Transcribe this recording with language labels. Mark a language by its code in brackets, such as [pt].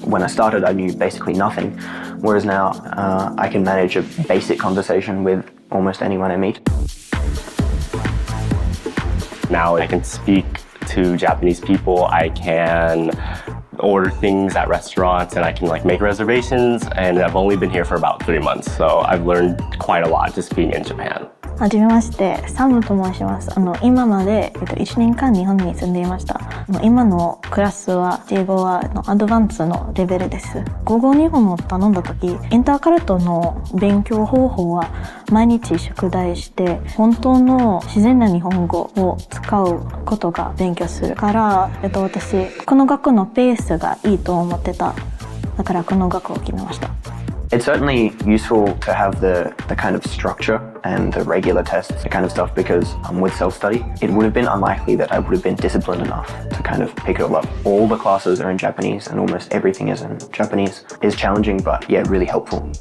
[en] when I started, I knew basically nothing, whereas now I can manage a basic conversation with almost anyone I meet. Now I can speak to Japanese people. I can order things at restaurants and I can make reservations, and I've only been here for about 3 months, so I've learned quite a lot just being in Japan. [ja] はじめまして、サムと申します。今まで、1年間日本に住んでいました。今のクラスは、英語はアドバンスのレベルです。午後日本を頼んだ時、インターカルトの勉強方法は毎日宿題して、本当の自然な日本語を使うことが勉強するから、私、この学のペースがいいと思ってた。だからこの学を決めました。 [en] It's certainly useful to have the kind of structure and the regular tests, the kind of stuff, because with self-study, it would have been unlikely that I would have been disciplined enough to kind of pick it all up. All the classes are in Japanese and almost everything is in Japanese. It's challenging, but yeah, really helpful.